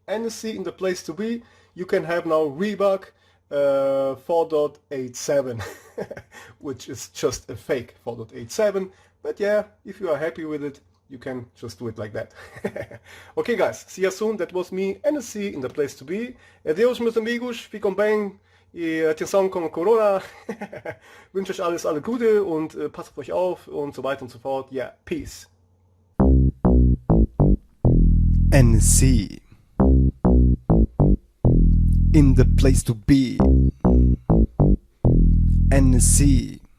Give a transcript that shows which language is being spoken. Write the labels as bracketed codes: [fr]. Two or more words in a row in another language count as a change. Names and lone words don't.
[en] NSC in the place to be. You can have now Rebug 4.87, which is just a fake 4.87. But yeah, if you are happy with it, you can just do it like that. Okay, guys, see you soon. That was me, NSC in the place to be. [pt] Adeus, meus amigos. Fiquem bem. E atenção com Corona. [de] Wünsche euch alles Gute und passt auf euch auf und so weiter und so fort. [en] Yeah, peace. NSC in the place to be. NSC